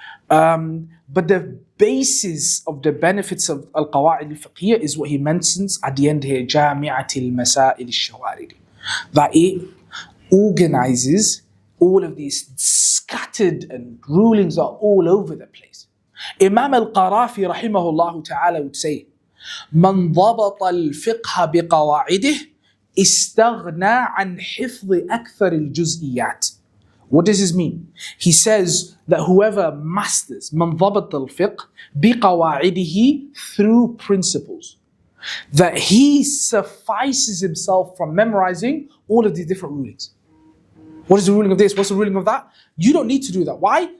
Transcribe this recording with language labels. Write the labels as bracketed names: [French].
[English] But the basis of the benefits of al-Qawāʿid al-Fiqhiyyah is what he mentions at the end here, [Arabic] جَامِعَةِ الْمَسَائِلِ الشَّوَارِدِ. [English] That it organizes all of these scattered and rulings are all over the place. [Arabic] Imam al-Qarafi rahimahullah ta'ala [English] would say, [Arabic] من ضبط الفقه بقواعده استغنى عن حفظ أكثر الجزئيات. [English] What does this mean? He says that whoever masters [Arabic] من ضبط الفقه بقواعده [English] through principles, that he suffices himself from memorizing all of these different rulings. What is the ruling of this? What's the ruling of that? You don't need to do that. Why?